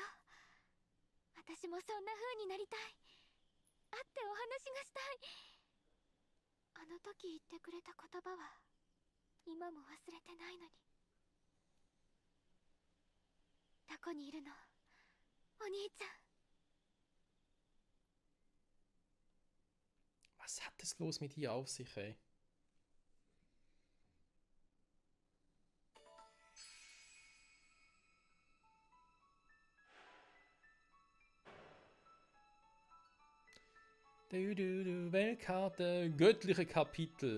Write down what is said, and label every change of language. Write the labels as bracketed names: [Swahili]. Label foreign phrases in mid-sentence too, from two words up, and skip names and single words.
[Japanese] 私もそんな風になりたい。会ってお話がしたい。あの時言ってくれた言葉は今も忘れてないのに。どこにいるの、お兄ちゃん。 [German] Was hat es los mit ihr auf sich, ey? Weltkarte, göttliche Kapitel.